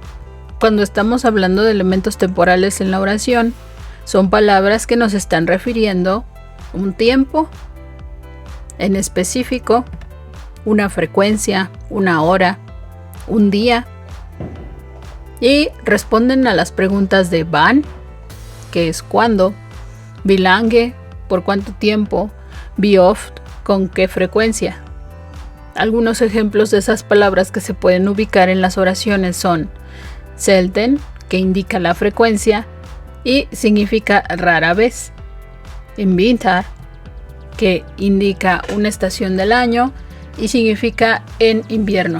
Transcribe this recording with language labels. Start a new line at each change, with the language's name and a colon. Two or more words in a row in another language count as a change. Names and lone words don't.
Spanish: Cuando estamos hablando de elementos temporales en la oración, son palabras que nos están refiriendo un tiempo en específico, una frecuencia, una hora, un día, y responden a las preguntas de wann, que es cuándo,
German: wie lange,
Spanish: por cuánto tiempo,
German: wie oft,
Spanish: con qué frecuencia. Algunos ejemplos de esas palabras que se pueden ubicar en las oraciones son selten, que indica la frecuencia y significa rara vez. En Winter, que indica una estación del año y significa en invierno.